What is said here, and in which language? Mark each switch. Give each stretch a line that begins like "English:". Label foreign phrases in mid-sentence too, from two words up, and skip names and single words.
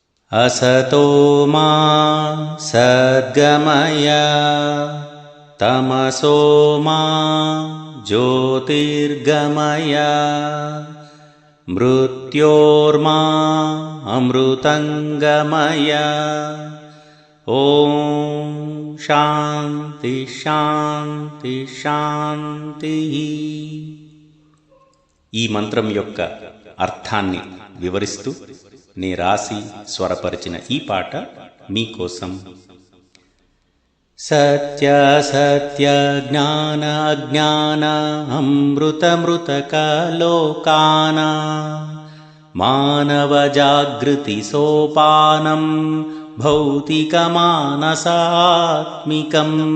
Sanskrit: असतो मा सद्गमय तमसो मा ज्योतिर्गमय मृत्योर्मा अमृतंगमय। ओम शांति शांति शांति।
Telugu: ఈ మంత్రం యొక్క అర్థాన్ని వివరిస్తూ నే రాసి స్వరపరిచిన ఈ పాట మీకోసం. సత్య సత్య జ్ఞాన అజ్ఞాన అమృత మృతక లోకాన మానవ జాగృతి సోపానం భౌతిక మానసాత్మికం.